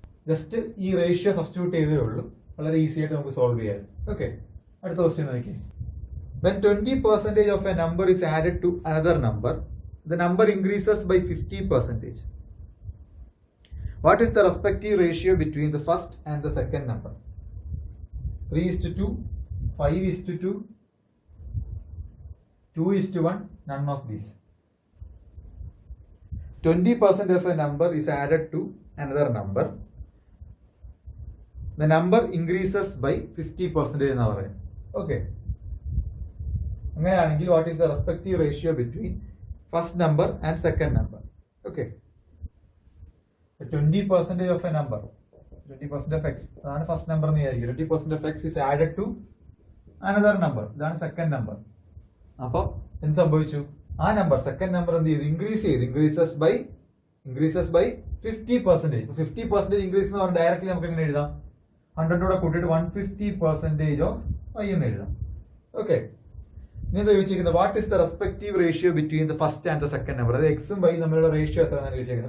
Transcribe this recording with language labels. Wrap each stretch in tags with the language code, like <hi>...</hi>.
<ml>Just ഈ ratio substitute ചെയ്തേ ഉള്ളൂ. വളരെ ഈസി ആയിട്ട് നമുക്ക് സോൾവ് ചെയ്യാം. ഓക്കെ. അടുത്ത ക്വസ്റ്റ്യൻ നോക്കി.</ml> <en>When 20% of a number is added to another number, the number increases by 50%. What is the respective ratio between the first and the second number? 3:2, 5:2, 2:1, none of these. 20% of a number is added to another number. The number increases by 50%</en> <ml>എന്ന് പറയും.</ml> <en>Okay.</en> <ml>അങ്ങനെയാണെങ്കിൽ</ml> <en>what is the respective ratio between first number and second number? Okay. 20% of a number, 20% of x,</en> <ml>അതാണ് first number എന്ന് വിചാരിക്കും.</ml> <en>20% of x is added to another number,</en> <ml>ഇതാണ് second number. അപ്പൊ എന്ത് സംഭവിച്ചു? ആ നമ്പർ സെക്കൻഡ് നമ്പർ എന്ത് ചെയ്തു?</ml> <en>Increases by 50%.</en> <ml>50% ഇൻക്രീസ് എന്ന് പറഞ്ഞാൽ ഡയറക്റ്റ്ലി നമുക്ക് എങ്ങനെ എഴുതാം? 100 കൂടെ കൂട്ടിയിട്ട് 150% ഓഫ് y എന്ന് എഴുതാം. ഓക്കെ. ഇനി എന്താ ചോദിച്ചിരിക്കുന്നത്?</ml> <en>What is the respective ratio between the first and the second number?</en> <ml>അത് എക്സും വൈ തമ്മിലുള്ള റേഷ്യോ എത്രയാണ് ചോദിച്ചിരിക്കുന്നത്.</ml>